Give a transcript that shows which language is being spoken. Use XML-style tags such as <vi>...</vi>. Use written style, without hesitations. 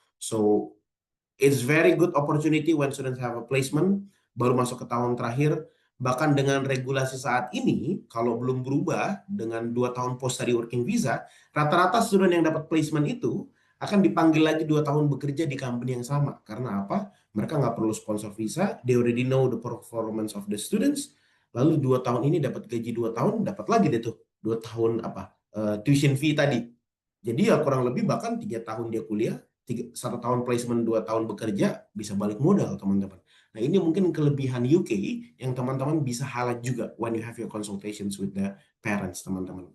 <en>So it's very good opportunity when students have a placement,</en> <id>baru masuk ke tahun terakhir. Bahkan dengan regulasi saat ini, kalau belum berubah dengan 2 tahun post study working visa, rata-rata student yang dapat placement itu akan dipanggil lagi 2 tahun bekerja di company yang sama. Karena apa? Mereka nggak perlu sponsor visa,</id> <en>they already know the performance of the students.</en> <id>Lalu 2 tahun ini dapat gaji 2 tahun, dapat lagi deh tuh 2 tahun tuition fee tadi. Jadi ya kurang lebih bahkan 3 tahun dia kuliah, 1 tahun placement, 2 tahun bekerja, bisa balik modal, teman-teman. Nah, ini mungkin kelebihan UK yang teman-teman bisa highlight juga</id> <en>when you have your consultations with the parents,</en> <id>teman-teman.</id>